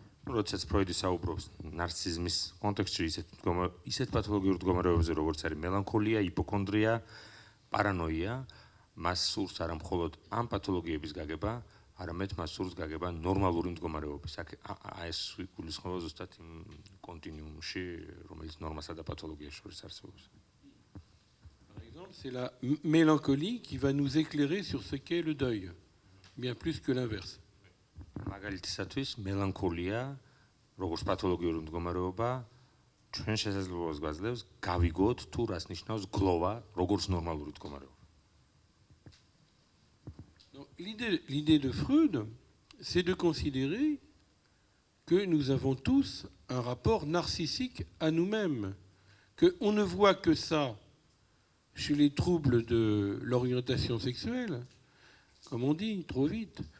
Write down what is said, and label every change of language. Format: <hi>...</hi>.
<ka>როდესაც ფროიდი საუბრობს ნარციზმის კონტექსტში ისეთ პათოლოგიურ მდგომარეობებზე, როგორც არის მელანქოლია, იპოქონდრია, პარანოია, მას სურს არა მხოლოდ ამ პათოლოგიების გაგება, არამედ მას სურს გაგება ნორმალური მდგომარეობის. ეს გულისხმობა ზუსტად იმ კონტინიუმში, რომელიც ნორმასა და პათოლოგიას შორის არსებობს.</ka> <fr>Par exemple, c'est la mélancolie qui va nous éclairer sur ce qu'est le deuil, bien plus que l'inverse.</fr> <ka>მაგალითისათვის მელანქოლია, როგორც პათოლოგიური მდგომარეობა, ჩვენ შესაძლებლობას გვაძლევს გავიგოთ თუ რას ნიშნავს გლოვა, როგორც ნორმალური მდგომარეობა.</ka> <fr>L'idée de Freud, c'est de considérer que nous avons tous un rapport narcissique à nous-mêmes, qu'on ne voit que ça chez les troubles de l'orientation sexuelle, comme on dit trop vite.</fr>